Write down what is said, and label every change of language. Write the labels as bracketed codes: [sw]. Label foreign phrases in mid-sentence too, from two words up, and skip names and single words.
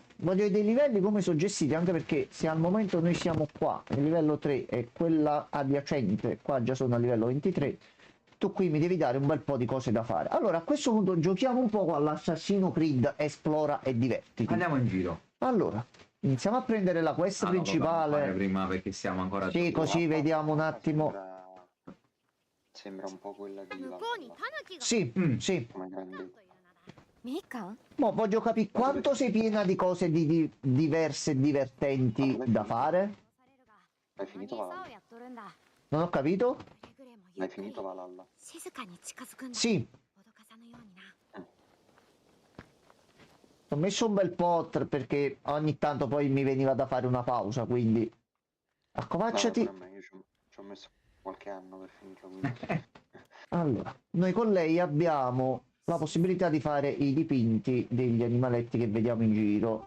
[it] Voglio vedere i livelli come sono gestiti, anche perché se al momento noi siamo qua, il livello 3 e quella adiacente, qua già sono a livello 23, tu qui mi devi dare un bel po' di cose da fare. Allora, a questo punto giochiamo un po' all'Assassin's Creed, esplora e divertiti. Andiamo in giro. Allora, iniziamo a prendere la quest No, principale. fare prima perché siamo ancora. Sì, così vediamo un attimo. Sembra un po' quella di [ja] 向こうにタヌキが。 [it] Sì, sì. come grande. [ja] みかん。 [it] Mo voglio capire quanto sei piena di cose diverse e divertenti da fare. Hai finito [ja] 餌を [it] Valhalla? [ja] やっとるんだ。 [it] Non ho capito? [ja] くれぐれもゆ [it] Hai [ja] っくり [it] finito Valhalla? [ja] 静かに近づくんだ。 [it] Sì. [ja] 脅かさぬようにな。 [it] Ho messo un bel pot perché ogni tanto poi mi veniva da fare una pausa, quindi accovacciati. Guarda, pure a me, io ci ho messo qualche anno per finirlo, quindi. Allora, noi con lei abbiamo la possibilità di fare i dipinti degli animaletti che vediamo in giro.